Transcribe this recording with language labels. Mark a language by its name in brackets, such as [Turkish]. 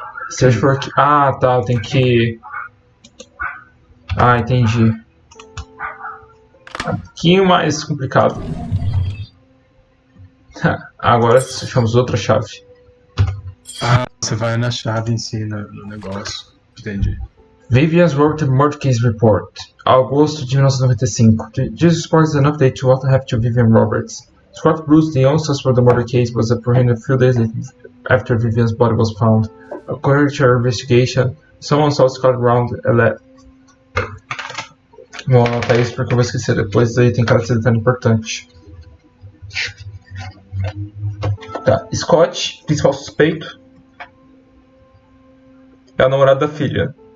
[English] Search for. [Portuguese] Tá, eu tenho que. Entendi. Um pouquinho mais complicado. Agora achamos outra chave. Você vai na chave em si, no negócio. Entendi. [English] Vivian's wrote the murder case report. [Portuguese] Agosto de 1995. [English] This report is an update to what happened to Vivian Roberts. Scott Bruce, the only suspect for the murder case, was apprehended a few days after Vivian's body was found. According to our investigation, someone saw Scott around 11. [Portuguese] Vou anotar isso porque eu vou esquecer depois, aí tem cara de ser tão importante. Tá, Scott, principal suspeito, é a namorada da filha.